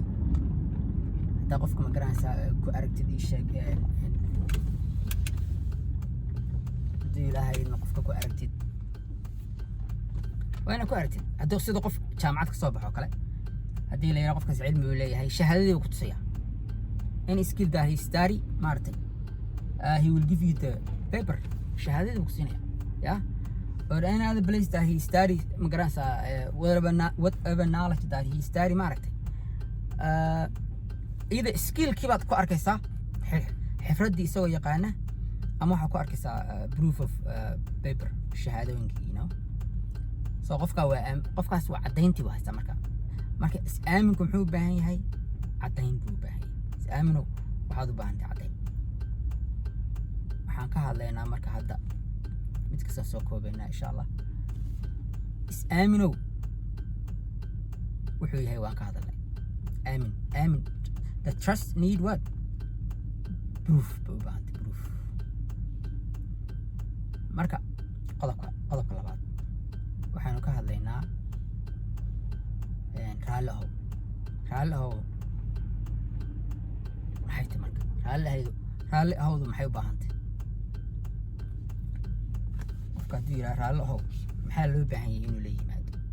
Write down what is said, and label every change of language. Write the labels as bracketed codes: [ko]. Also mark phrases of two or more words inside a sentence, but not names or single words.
[so] haddaa qofka ma garanaysaa ku aragtid ii sheeg ilaahay inuu qofka ku aragtid waa inaad ku aragtid. haddii sida qof jaamacad ka soo baxo kale haddii la yidhaha qofkaas cilmi uu leeyahay shahaadadii uu ku tusaya [en] in skill that he study [so] maaragtay [en] he will give you the paper. [so] shahaadadii uu ku siinaya yeah. [en] or any other place that he study [so] ma garanaysaa [en] whatever knowledge that he study [so] maaragtay either skillkii baad ku arkaysaa xifraddii isagoo yaqaana ama waxaa ku arkaysaa [en] proof of paper [so] shahaadooyinkii so qofkaas waa caddayntii buu haystaa. marka is-aaminku muxuu u baahan yahay? caddayn buu u baahan yahay. is-aaminow waxaad u baahantay caddayn. waxaan ka hadlaynaa marka hadda mid kasta soo koobaynaa [ar] إن شاء الله. [so] is-aaminow wuxuu yahay waan ka hadalnay. [en] aamin the trust need what? [so] proof buu u baahantay. proof. marka qodobka labaad waxaanu ka hadlaynaa raalli ahow. raalli ahow maxay tahay marka? raalli ahowdu maxay u baahantay? qofka hadduu yidhaha raalli ahow maxaa loo baahan yahay inuu la yimaado?